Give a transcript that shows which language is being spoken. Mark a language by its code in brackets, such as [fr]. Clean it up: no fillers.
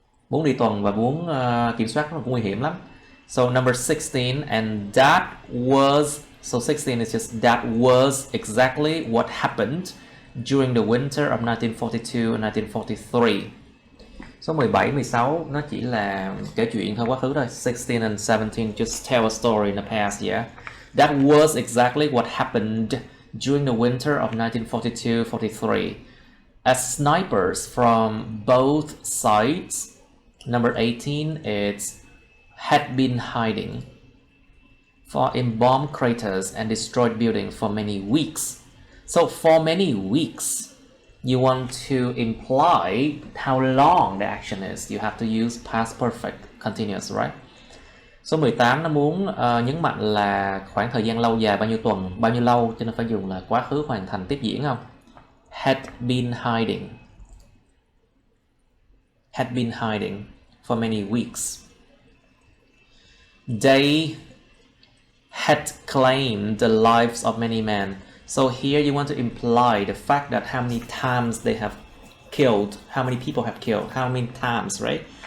[vi] Muốn đi tuần và muốn kiểm soát nó cũng nguy hiểm lắm. [en] So number 16, and that was, so 16 is just that was exactly what happened during the winter of 1942 and 1943. [vi] Số 17, 16 nó chỉ là kể chuyện thôi, quá khứ thôi. [en] 16 and 17 just tell a story in the past, yeah. That was exactly what happened during the winter of 1942-43. As snipers from both sides, number 18 is had been hiding in bomb craters and destroyed buildings for many weeks. So for many weeks, you want to imply how long the action is. You have to use past perfect continuous, right? [vi] Số 18 nó muốn nhấn mạnh là khoảng thời gian lâu dài, bao nhiêu tuần, bao nhiêu lâu, cho nên phải dùng là quá khứ hoàn thành tiếp diễn không? [en] Had been hiding. Had been hiding for many weeks. They had claimed the lives of many men. So here you want to imply the fact that how many times they have killed, how many people have killed, how many times, right?